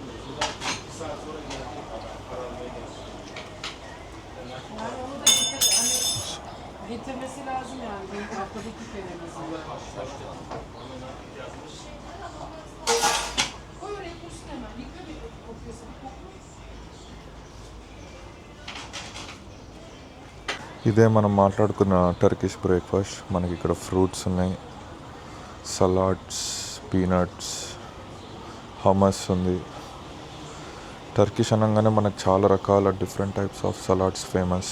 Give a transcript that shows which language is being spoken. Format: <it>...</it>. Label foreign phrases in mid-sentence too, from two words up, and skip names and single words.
<tr>Yani onu da getirmesi lazım yani bir haftada 2 kere mesela. Koy oraya kursun hemen. Yıka bir kokuyorsa bir kokla.</tr> <te>ఇదే మనం మాట్లాడుకున్న</te> <en>Turkish breakfast.</en> <te>మనకి ఇక్కడ ఫ్రూట్స్ ఉన్నాయి, సలాడ్స్, పీనట్స్, హమస్ ఉంది. టర్కిష్ అనగానే మనకు చాలా రకాల</te> <en>different types of salads famous.</en>